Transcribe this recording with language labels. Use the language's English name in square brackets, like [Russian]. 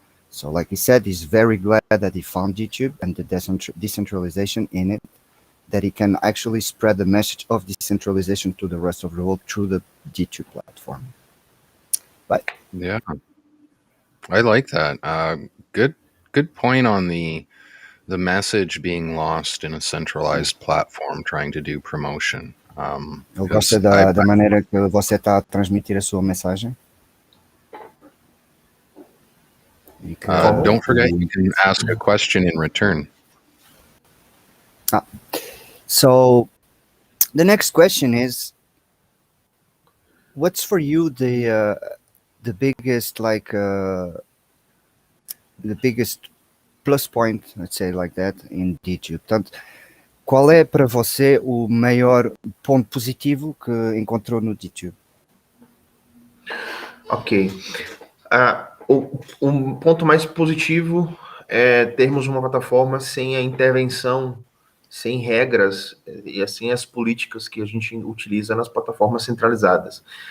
[English] So like he said, he's very glad that he found YouTube and the decentralization in it, that he can actually spread the message of decentralization to the rest of the world through the DTube platform. But yeah, I like that. Good point on the message being lost in a centralized platform trying to do promotion. [Portuguese] Eu gosto da maneira que você está a transmitir a sua mensagem. [English] Don't forget, you can ask a question in return. So the next question is, what's for you the biggest, like the biggest plus point, let's say like that, in DTube? [Portuguese] Portanto, qual é para você o maior ponto positivo que encontrou no DTube? Ok. Um ponto mais positivo é termos uma plataforma sem a intervenção, sem regras e assim as políticas que a gente utiliza nas plataformas centralizadas.